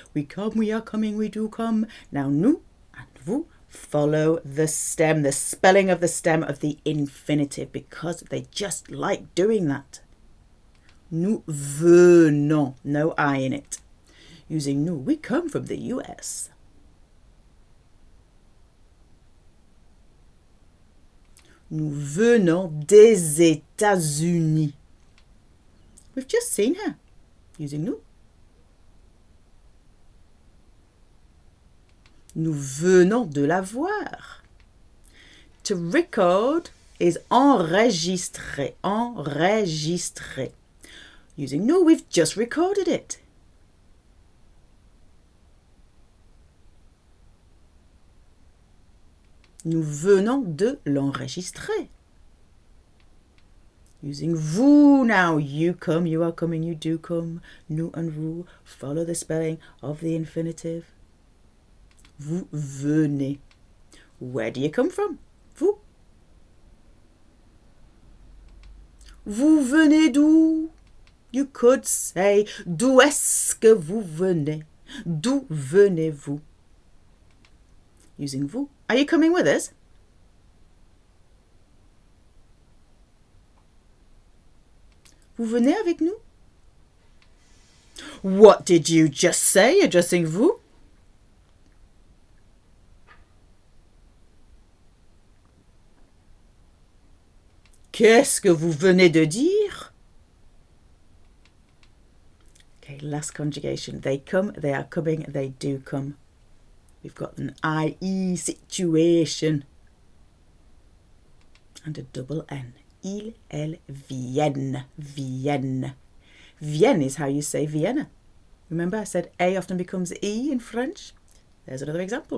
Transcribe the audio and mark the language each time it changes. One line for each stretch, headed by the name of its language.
English: We come, we are coming, we do come. Now nous and vous follow the stem, the spelling of the stem of the infinitive, because they just like doing that.
French: Nous venons,
English: no I in it. Using nous, we come from the US.
French: Nous venons des États-Unis.
English: We've just seen her. Using nous.
French: Nous venons de la voir.
English: To record is
French: enregistrer, enregistrer.
English: Using nous, we've just recorded it.
French: Nous venons de l'enregistrer.
English: Using vous now, you come, you are coming, you do come. Nous and vous follow the spelling of the infinitive.
French: Vous venez.
English: Where do you come from? Vous.
French: Vous venez d'où?
English: You could say,
French: d'où est-ce que vous venez? D'où venez-vous?
English: Using vous. Are you coming with us?
French: Vous venez avec nous?
English: What did you just say, addressing vous?
French: Qu'est-ce que vous venez de dire?
English: Okay, last conjugation. They come, they are coming, they do come. We've got an IE situation. And a double N.
French: Ils, elles, viennent. Viennent.
English: Vienne is how you say Vienna. Remember I said A often becomes E in French? There's another example.